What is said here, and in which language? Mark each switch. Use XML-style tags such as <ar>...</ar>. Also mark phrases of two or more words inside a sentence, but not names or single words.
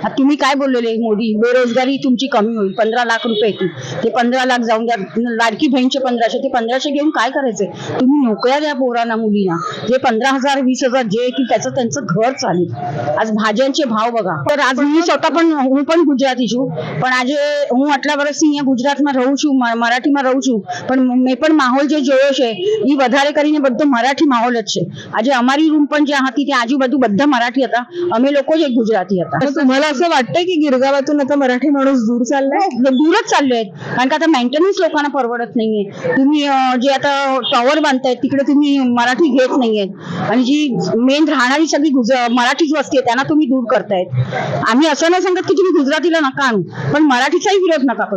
<mr>आता तुम्ही काय बोललेले मोदी, बेरोजगारी तुमची कमी होईल, 15 लाख रुपये येतील. ते 15 लाख जाऊन द्या, लाडकी बहीणचे 1500, ते 1500 घेऊन काय करायचंय? तुम्ही नोकऱ्या द्या पोरांना, मुलींना. जे 15,000 20,000 जे येतील त्याचं त्यांचं घर चालेल. आज भाज्यांचे भाव बघा. तर आज मी स्वतः पण</mr> <gu>હું પણ ગુજરાતી છું, પણ આજે હું આટલા વર્ષથી અહીંયા ગુજરાતમાં રહું છું, મરાઠીમાં રહું છું, પણ મેં પણ માહોલ જે જોયો છે એ વધારે કરીને બધો મરાઠી માહોલ જ છે. આજે અમારી રૂમ પણ જ્યાં હતી ત્યાં આજુબાજુ બધા મરાઠી હતા, અમે લોકો જ એક ગુજરાતી હતા.</gu> <mr>तुम्हाला असं वाटतंय की गिरगावातून आता मराठी माणूस दूर चाललाय? दूरच चालले आहेत, कारण का आता मेंटेनन्स लोकांना परवडत नाहीये. तुम्ही जे आता टॉवर बांधतायत तिकडे तुम्ही मराठी घेत नाहीयेत, आणि जी मेन राहणारी सगळी मराठीच वस्ती आहे त्यांना तुम्ही दूर करतायत. आम्ही असं नाही सांगत की तुम्ही गुजरातीला नका आणू, पण मराठीचाही विरोध नका करू.</mr>